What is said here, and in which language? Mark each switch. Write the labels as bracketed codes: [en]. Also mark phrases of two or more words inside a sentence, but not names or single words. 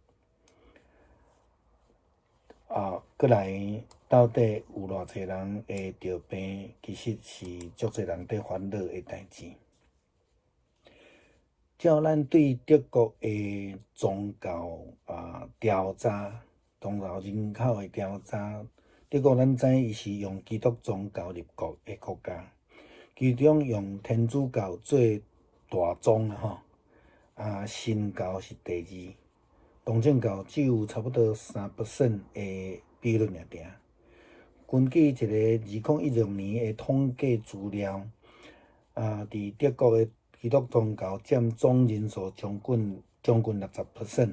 [nan] 过来到底有偌侪人会着病，其实是足侪人在烦恼的代志。照咱对德国的宗教调查，宗教人口的调查，德国咱知伊是用基督宗教立国的国家，其中用天主教最大宗新教是第2。东正教只有差不多3% 的比率尔。根据一个2016年的统计资料，伫德国的基督宗教占总人数将近 60%。